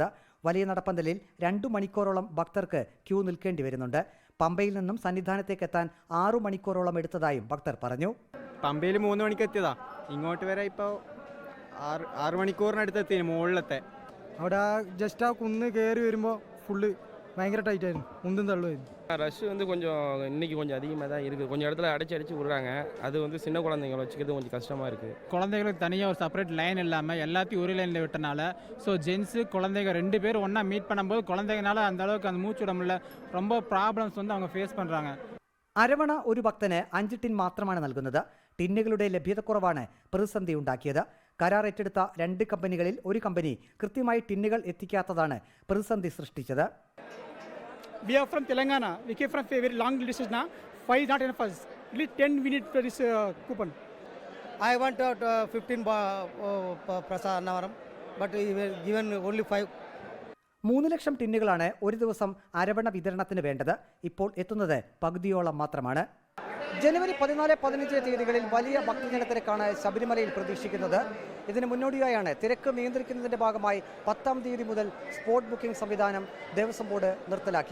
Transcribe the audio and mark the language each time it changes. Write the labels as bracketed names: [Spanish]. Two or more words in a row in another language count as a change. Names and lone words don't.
[Malayalam] വലിയ നടപ്പന്തലിൽ 2 മണിക്കൂറോളം ഭക്തർക്ക് ക്യൂ നിൽക്കേണ്ടി വരുന്നുണ്ട്. പമ്പയിൽ നിന്നും സന്നിധാനത്തേക്ക് എത്താൻ 6 മണിക്കൂറോളം എടുത്തതായും ഭക്തർ പറഞ്ഞു. പമ്പയിൽ 3 മണിക്ക് എത്തിയതാ, ഇങ്ങോട്ട് വരെ ഇപ്പോൾ 6 മണിക്കൂറിനടുത്ത് എത്തി. മുകളിലത്തെ അവിടെ ജസ്റ്റ് ആ കുന്ന് കയറി വരുമ്പോൾ ഫുള്ള് ഭയങ്കര ടൈറ്റായിരിക്കും, ഉന്തും തള്ളുവായിരിക്കും. [Tamil] ரஷ் இன்னைக்கு கொஞ்சம் அதிகமாக தான் இருக்குது. கொஞ்சம் இடத்துல அடைச்சி விடுறாங்க. அது சின்ன குழந்தைங்களை வச்சுக்கிறது கொஞ்சம் கஷ்டமாக இருக்குது. குழந்தைகளுக்கு தனியாக ஒரு [English] separate line [Tamil] இல்லாமல் எல்லாத்தையும் ஒரு லைனில் விட்டனால ஸோ ஜென்ஸு குழந்தைங்க 2 பேர் ஒன்றா மீட் பண்ணும்போது குழந்தைங்கனால அந்த அளவுக்கு அந்த மூச்சு விட முடியல. ரொம்ப ப்ராப்ளம்ஸ் அவங்க ஃபேஸ் பண்ணுறாங்க. [Malayalam] അരവണ ഒരു ഭക്തന് 5 ടിൻ മാത്രമാണ് നൽകുന്നത്. ടിന്നുകളുടെ ലഭ്യതക്കുറവാണ് പ്രതിസന്ധി ഉണ്ടാക്കിയത്. കരാർ ഏറ്റെടുത്ത 2 കമ്പനികളിൽ ഒരു കമ്പനി കൃത്യമായി ടിന്നുകൾ എത്തിക്കാത്തതാണ് പ്രതിസന്ധി സൃഷ്ടിച്ചത്. [English] We are from Telangana. We came from a very long distance now. 5 is not enough for us. Only 10 we need for this coupon. I want 15 prasad annavaram, but we were given only 5. [Malayalam] 3 ലക്ഷം ടിന്നുകളാണ് ഒരു ദിവസം അരവണ വിതരണത്തിന് വേണ്ടത്. ഇപ്പോൾ എത്തുന്നത് പകുതിയോളം മാത്രമാണ്. ജനുവരി 14, 15 തീയതികളിൽ വലിയ ഭക്തജനത്തിരക്കാണ് ശബരിമലയിൽ പ്രതീക്ഷിക്കുന്നത്. ഇതിന് മുന്നോടിയായാണ് തിരക്ക് നിയന്ത്രിക്കുന്നതിന്റെ ഭാഗമായി 10-ാം തീയതി മുതൽ [English] spot booking [Malayalam] സംവിധാനം ദേവസ്വം ബോർഡ് നിർത്തലാക്കിയത്.